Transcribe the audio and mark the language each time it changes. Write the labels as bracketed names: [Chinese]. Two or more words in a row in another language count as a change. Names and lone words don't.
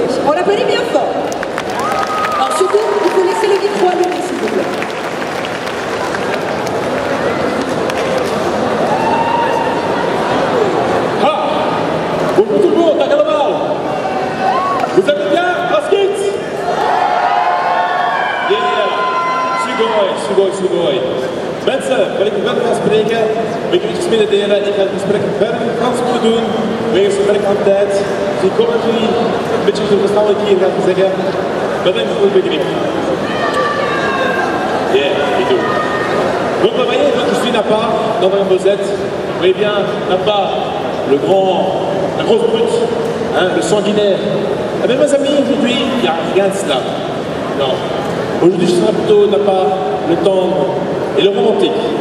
[French] On l'applaudit bien fort. Alors surtout, il faut laisser le micro à lui, s'il vous plaît. Bonjour tout le monde, à Carnaval. Vous allez bien, Raskins? Yeah, sugoi. [Dutch] Mensen, wat ik verder ga spreken, wil ik u iets mededelen. Ik ga het gesprek verder in Frans moeten doen, wegens gebrek aan tijd. Dus ik hoop dat jullie een beetje verstaan wat ik hier ga zeggen. Bedankt voor het begrip. Yeah, ik doe. [French] Donc vous voyez, je suis Napa, dans un Bosette. Vous voyez bien, Napa, la grosse brute, hein, le sanguinaire. Eh bien mes amis, aujourd'hui, il n'y a rien de cela. Non. Aujourd'hui, je serai plutôt Napa, le tendre et le romantique.